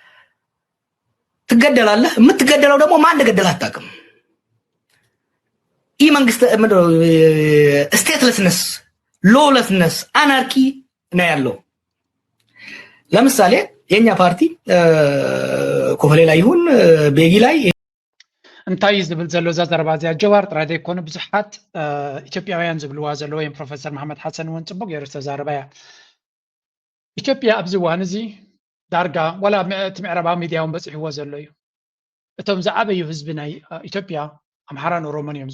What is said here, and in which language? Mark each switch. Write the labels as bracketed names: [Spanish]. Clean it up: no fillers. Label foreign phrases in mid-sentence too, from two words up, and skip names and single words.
[Amharic] ትገደላለህ። የምትገደለው ደግሞ ማን እንደገደለህ አታውቅም። መንግስት [English] statelessness, lawlessness, anarchy [Amharic] ነው ያለው። ለምሳሌ የኛ ፓርቲ ኮፈሌ ላይ ይሁን ቤጊ ላይ [Tigrinya] እንታይ ዝብል ዘሎ ዘረባ እዚኣ ጀዋር ጥራይ ዘይኮነ ብዙሓት ኢትዮጵያውያን ዝብልዋ ዘሎ ወይም ፕሮፌሰር መሓመድ ሓሰን እውን ፅቡቅ ገይሩ ዝተዛረበ እያ። ኢትዮጵያ ኣብዚ እዋን እዚ ዳርጋ ዋላ እቲ ምዕራባዊ ሚድያ እውን በፂሕዎ ዘሎ እዩ። እቶም ዝዓበዩ ህዝቢ ናይ ኢትዮጵያ ኣምሓራን ኦሮሞን እዮም